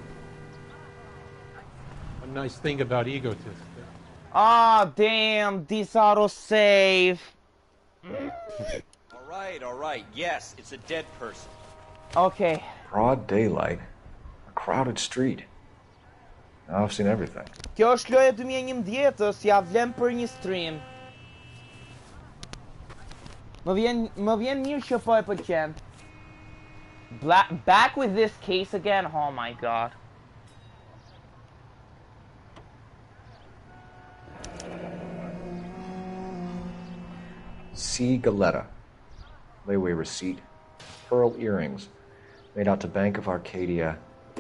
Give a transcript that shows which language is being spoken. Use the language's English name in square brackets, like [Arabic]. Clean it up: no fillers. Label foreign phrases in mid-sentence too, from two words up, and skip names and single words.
[English] A nice thing about egotists. Ah, damn, this autosave. All right. Yes, it's a dead person. Okay. Broad daylight. A crowded street. Now I've seen everything. [Albanian] Kjo është loja 2011-ës, ja vlen për një stream. Më vjen mirë që po e pëlqen. [English] Back with this case again? Oh my god. C. Galetta. Layaway receipt. Pearl earrings. Made out to Bank of Arcadia,